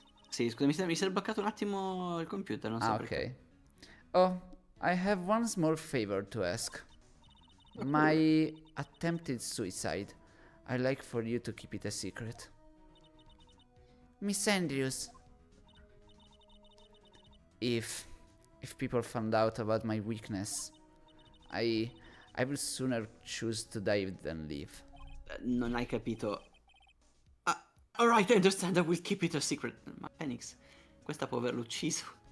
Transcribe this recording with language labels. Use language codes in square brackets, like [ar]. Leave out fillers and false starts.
[it] Sì, scusa, mi si è bloccato un attimo il computer, non so Ah, perché. ok. [en] Oh, I have one small favor to ask. My attempted suicide. I'd like for you to keep it a secret. Miss Andrews. If people found out about my weakness, I will sooner choose to die than live. [it] Non hai capito. [en] Ah, alright, I understand, I will keep it a secret. [it] Ma Phoenix, questa può averlo ucciso.